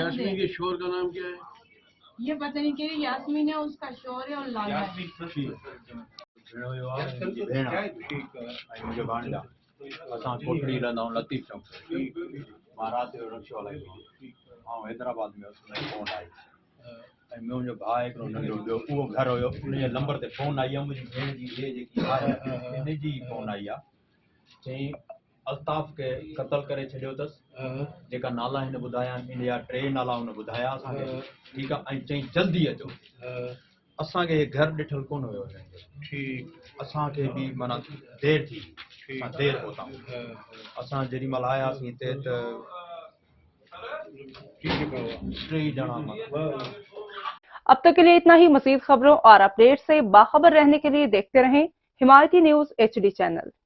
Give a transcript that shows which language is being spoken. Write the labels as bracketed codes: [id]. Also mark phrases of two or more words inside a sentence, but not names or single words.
[ur] یاسمین کے شوہر کا نام کیا ہے؟ یہ پتہ نہیں، کہہ رہی یاسمین ہے، اس کا شوہر ہے اور لالا ہے۔ مجھے بانڈا اساں کوٹڑی رہندا ہوں لطیف چوک مہارات رکشے والا ہاں حیدرآباد میں اس میں فون آئی [sd] ऐं मुंहिंजो भाउ हिकिड़ो नंढो ॿियो उहो घर हुयो, उन जे नंबर ते फ़ोन आई आहे मुंहिंजी भेण जी, इहे जेकी आहे इन जी फ़ोन आई आहे, चई अल्ताफ़ खे क़तल करे छॾियो अथसि, जेका नाला हिन ॿुधाया आहिनि इन जा 3 नाला हुन ॿुधाया असांखे, ठीकु आहे, ऐं चई जल्दी अचो। असांखे घर ॾिठल कोन हुयो हिननि जो, ठीकु, असांखे बि माना देरि थी, असां देरि पहुताऊं, असां जेॾी महिल आयासीं हिते त 3 ॼणा। [ur] اب تک کے لیے اتنا ہی۔ مزید خبروں اور اپڈیٹ سے باخبر رہنے کے لیے دیکھتے رہیں حمایتی نیوز HD چینل۔